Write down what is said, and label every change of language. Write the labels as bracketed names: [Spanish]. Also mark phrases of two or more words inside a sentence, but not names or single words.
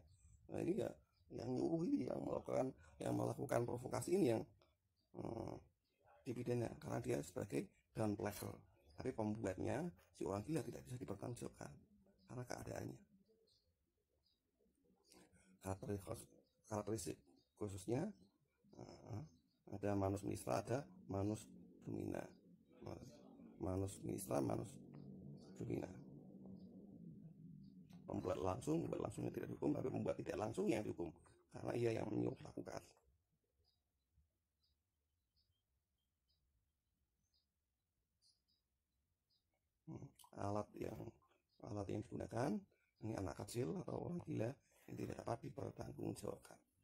[Indonesian] Nah ini ya yang nyuruh ini, yang melakukan provokasi ini yang dipidana karena dia sebagai [Dutch] down player. [Indonesian] Tapi pembuatnya si orang gila tidak bisa dipertanggungjawabkan karena keadaannya. Karakteristik khususnya ada [Latin] manus misra, [Indonesian] ada [Latin] manus domina. Manus misra, manus domina. [Indonesian] Pembuat langsungnya tidak dihukum, tapi pembuat tidak langsung yang dihukum karena ia yang menyuruh lakukan. Alat yang digunakan ini anak kecil atau orang gila yang tidak dapat dipertanggungjawabkan.